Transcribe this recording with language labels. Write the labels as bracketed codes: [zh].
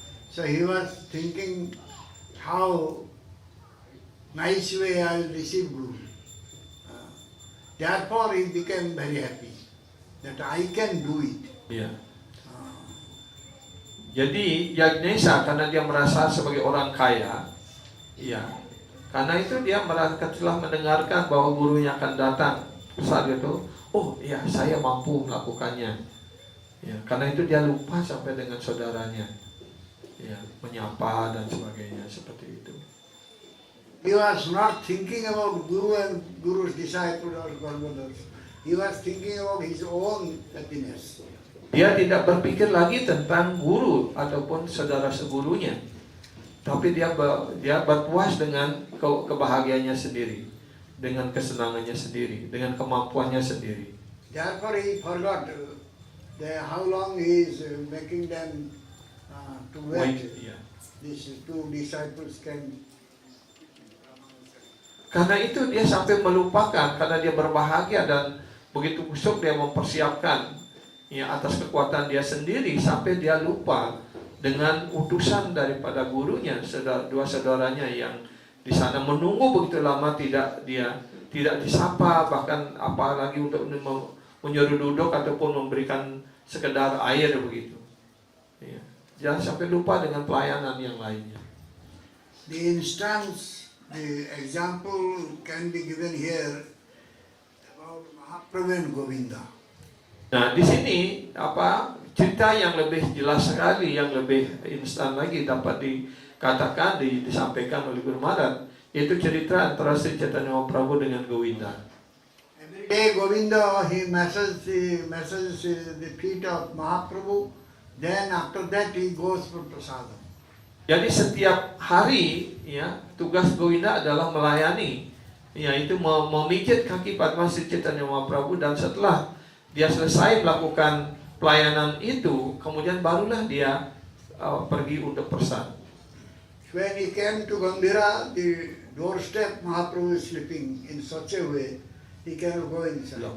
[en] So he was thinking how nice way I will receive Guru. Therefore he became very happy that I can do it. [id] Ya. Jadi Yagnesha karena dia merasa sebagai orang kaya, ya. Karena itu dia merasa telah mendengarkan bahwa gurunya akan datang. Saat itu, oh ya saya mampu melakukannya. Ya, karena itu dia lupa sampai dengan saudaranya, ya, menyapa dan sebagainya seperti itu. [en] He was not thinking about Guru and Guru's disciple or Gurudevas. He was thinking about his own happiness. [id] Dia tidak berpikir lagi tentang guru ataupun saudara segurunya, tapi dia berpuas dengan kebahagiaannya sendiri, dengan kesenangannya sendiri, dengan kemampuannya sendiri. [en] Therefore he forgot how long he is making them to wait. [id] Ya. [en] These two disciples can. [id] Karena itu dia sampai melupakan, karena dia berbahagia dan begitu busuk dia mempersiapkan ya atas kekuatan dia sendiri sampai dia lupa dengan utusan daripada gurunya, dua saudaranya yang di sana menunggu begitu lama tidak disapa, bahkan apalagi untuk menyuruh duduk ataupun memberikan sekedar air begitu. Ya. Jangan sampai lupa dengan pelayanan yang lainnya. [en] The instance, the example can be given here about Mahaprabhu and Govinda. [id] Nah, di sini cerita yang lebih jelas sekali, yang lebih instan lagi dapat dikatakan, disampaikan oleh Guru Maharaj, yaitu cerita antara Sri Chaitanya Mahaprabhu dengan Govinda. [en] Every day Govinda he massages the feet of Mahaprabhu. Then after that he goes for prasadam. [id] Jadi setiap hari ya tugas Govinda adalah melayani, yaitu memijit kaki Padma Sri Chaitanya Mahaprabhu, dan setelah dia selesai melakukan pelayanan itu, kemudian barulah dia pergi untuk prasad. [en] When he came to Gambhira, the doorstep Mahaprabhu is sleeping in such a way he cannot go inside.